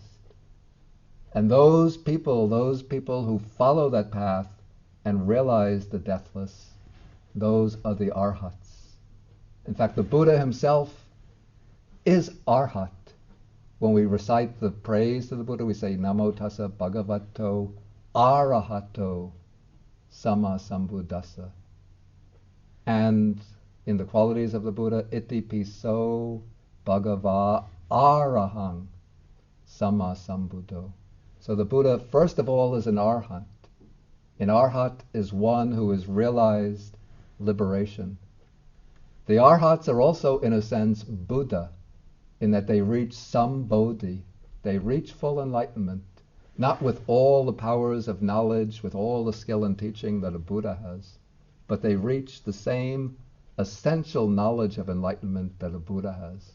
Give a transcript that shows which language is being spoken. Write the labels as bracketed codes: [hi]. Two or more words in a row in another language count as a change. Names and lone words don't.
[en] And those people who follow that path and realize the deathless, those are the Arhats. In fact, the Buddha himself is Arhat. When we recite the praise to the Buddha, we say, [pi] Namo tassa bhagavato arahato sama sambuddhassa. [en] And in the qualities of the Buddha, [pi] iti piso bhagava arahang sama sambuddho. [en] So the Buddha, first of all, is an Arhat. An Arhat is one who has realized liberation. The Arhats are also, in a sense, Buddha, in that they reach some Bodhi. They reach full enlightenment, not with all the powers of knowledge, with all the skill and teaching that a Buddha has, but they reach the same essential knowledge of enlightenment that a Buddha has.